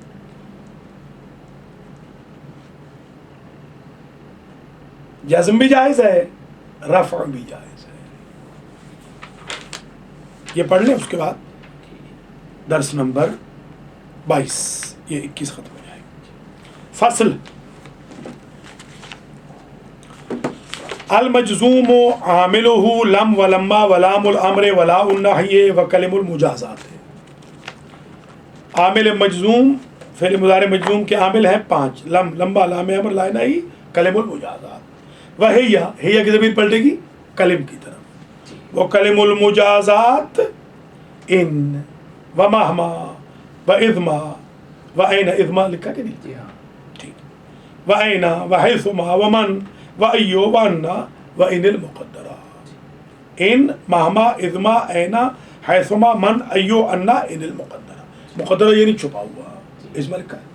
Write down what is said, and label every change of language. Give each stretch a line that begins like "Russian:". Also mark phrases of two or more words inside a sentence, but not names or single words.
Urdu: جزم بھی جائز ہے, رفع بھی جائز ہے. یہ پڑھ لیں, اس کے بعد درس نمبر 22, یہ 21 ختم ہو جائے گا.
Arabic: فصل المجزوم عاملہ لم ولما ولام الامر ولا النہی وکلم المجازات.
Urdu: عامل مجزوم, فعل مضارع مجزوم کے عامل ہیں 5, لم, لمبا, لام امر, لا نہی,
Arabic: کلم المجازات.
Urdu: وہیا, ہیا کی ضمیر پلٹے گی کلم کی طرف. وہ
Arabic: کلم المجازات ان و مہما و اذما و این,
Urdu: اذما لکھا کہ نہیں, جی ہاں, ٹھیک,
Arabic: و این و حیثما و من و ایو و انا و ان المقدرہ. ان, مہما, اذما, اینا, حیثما, من, ایو, انا, ان المقدرہ.
Urdu: مقدرہ یعنی چھپا ہوا, اذما لکھا ہے.